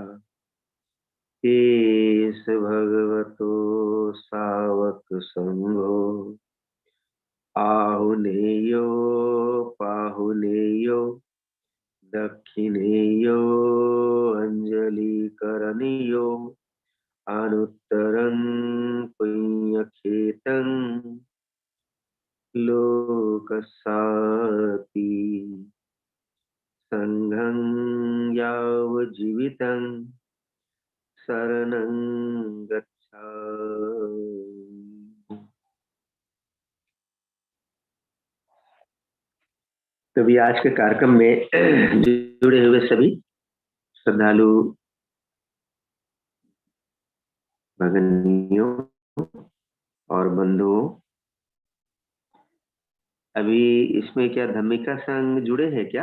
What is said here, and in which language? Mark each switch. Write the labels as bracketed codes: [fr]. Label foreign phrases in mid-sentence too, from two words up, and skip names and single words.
[pi] एष भगवतो सावक संघो आहुनेयो पाहुनेयो दक्षिणेयो अंजलिकरणीयो अनुत्तरं पुण्यक्षेत्रं लोकसाति संघं यावज्जीवितं शरणं गच्छामि। [hi] तो भी आज के कार्यक्रम में जुड़े हुए सभी श्रद्धालु भगनियों और बंधुओं, अभी इसमें क्या धम्मिका संघ जुड़े हैं क्या?